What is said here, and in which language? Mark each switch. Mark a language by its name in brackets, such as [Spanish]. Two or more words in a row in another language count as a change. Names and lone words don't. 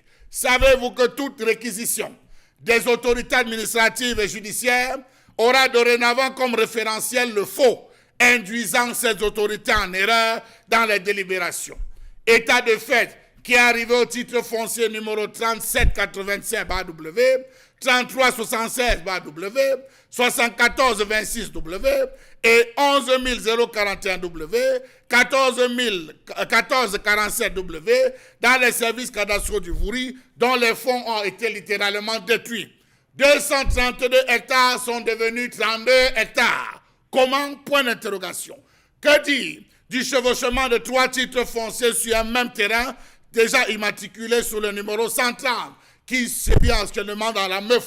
[French] Savez-vous que toute réquisition des autorités administratives et judiciaires aura dorénavant comme référentiel le faux, induisant ces autorités en erreur dans les délibérations. État de fait qui est arrivé au titre foncier numéro 3785/W, 3376/W, 7426/W et 11041/W, 1447/W dans les services cadastraux du Vouri, dont les fonds ont été littéralement détruits. 232 hectares sont devenus 32 hectares. Comment? Point d'interrogation. Que dire du chevauchement de 3 titres fonciers sur un même terrain, déjà immatriculé sous le numéro 130, qui sévit actuellement dans la Meufou.